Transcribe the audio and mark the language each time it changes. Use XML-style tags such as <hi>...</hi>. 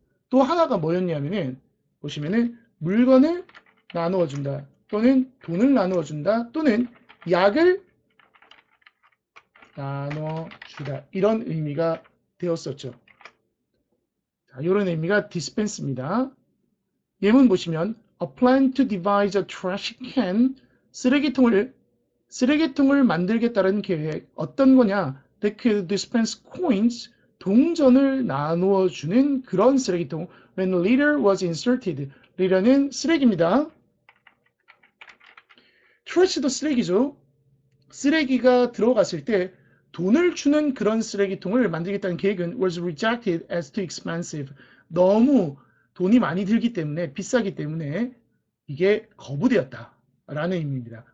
<ko>또 하나가 뭐였냐면은 보시면은 물건을 나누어 준다, 또는 돈을 나누어 준다, 또는 약을 나눠 주다, 이런 의미가 되었었죠. 자, 이런 의미가 dispense입니다. 예문 보시면</ko> <en>a plan to devise a trash can,</en> <ko>쓰레기통을 만들겠다는 계획. 어떤 거냐?</ko> <en>That could dispense coins,</en> <ko>동전을 나누어 주는 그런 쓰레기통.</ko> <en>When litter was inserted, litter는</en> <ko>쓰레기입니다. trash도 쓰레기죠. 쓰레기가 들어갔을 때 돈을 주는 그런 쓰레기통을 만들겠다는 계획은</ko> <en>was rejected as too expensive.</en> <ko>너무 돈이 많이 들기 때문에, 비싸기 때문에 이게 거부되었다 라는 의미입니다.</ko>